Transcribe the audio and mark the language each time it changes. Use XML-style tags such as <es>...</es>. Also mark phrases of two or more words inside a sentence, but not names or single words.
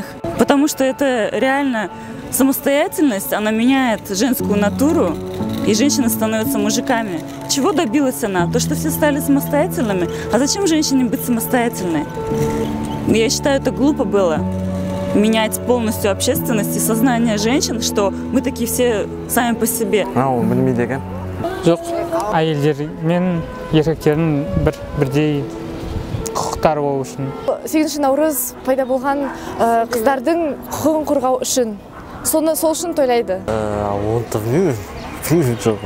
<ru>Потому что это реально самостоятельность, она меняет женскую натуру, и женщины становятся мужиками. Чего добилась она? То, что все стали самостоятельными. А зачем женщине быть самостоятельной? Я считаю, это глупо было. Менять полностью общественность и сознание женщин, что мы такие все сами по себе.</ru> <kk>Ол білмейді екен. Жоқ, әйелдер мен еркектердің бірдей құқықтары болу үшін. 8 наурыз пайда болған қыздардың құқығын қорғау үшін. Сол үшін тойлайды. Оны білмеймін. Жоқ.</kk>